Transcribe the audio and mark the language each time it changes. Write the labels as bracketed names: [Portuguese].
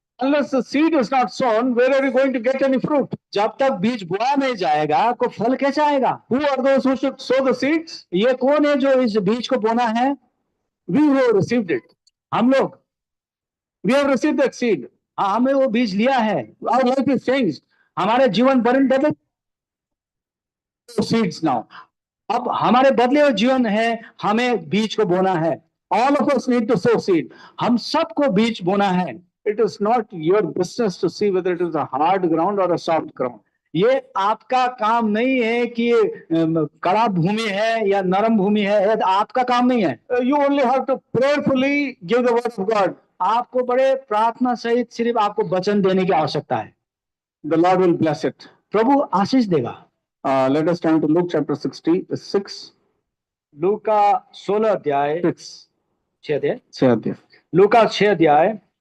[English] Unless the seed is not sown, where are you going to get any fruit? [Hindi] जब तक बीज बोया नहीं जाएगा को फल कैसे आएगा? [English] Who are those who should sow the seeds? [Hindi] ये कौन है जो इस बीज को बोना है? [English] We who have received it. [Hindi] हम लोग। [English] We have received that seed. [Hindi] हाँ, हमने वो बीज लिया है। [English] Our life is changed. [Hindi] हमारे जीवन बदल [English] seeds now. [Hindi] अब हमारे बदले हुए जीवन है, हमें बीज को बोना है। [English] All of us need to sow seed. [Hindi] हम सबको बीज बोना है। [English] It is not your business to see whether it is a hard ground or a soft ground. [Hindi] ये आपका काम नहीं है कि कड़ा भूमि है या नरम भूमि है, ये आपका काम नहीं है। [English] You only have to prayerfully give the word of God. [Hindi] आपको बड़े प्रार्थना सहित सिर्फ आपको वचन देने की आवश्यकता है। [English] The Lord will bless it. [Hindi] प्रभु आशीष देगा। [English] Let us turn to Luke chapter 6. [Hindi] लूका 16 अध्याय 6 अध्याय। लूका 6 अध्याय